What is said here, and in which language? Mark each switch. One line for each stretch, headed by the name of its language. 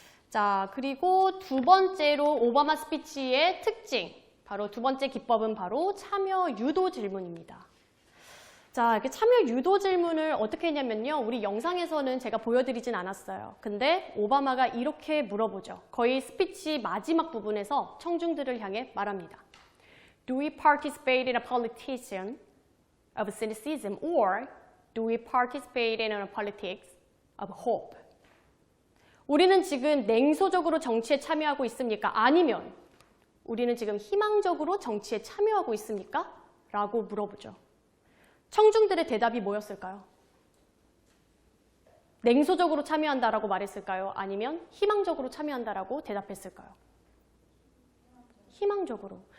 Korean: 자, 그리고 두 번째로 오바마 스피치의 특징. 바로 두 번째 기법은 바로 참여 유도 질문입니다. 자, 이렇게 참여 유도 질문을 어떻게 했냐면요. 우리 영상에서는 제가 보여드리진 않았어요. 근데 오바마가 이렇게 물어보죠. 거의 스피치 마지막 부분에서 청중들을 향해 말합니다.
English: Do we participate in a politician of cynicism or do we participate in a politics of hope?
Korean: 우리는 지금 냉소적으로 정치에 참여하고 있습니까? 아니면 우리는 지금 희망적으로 정치에 참여하고 있습니까? 라고 물어보죠. 청중들의 대답이 뭐였을까요? 냉소적으로 참여한다라고 말했을까요? 아니면 희망적으로 참여한다라고 대답했을까요? 희망적으로.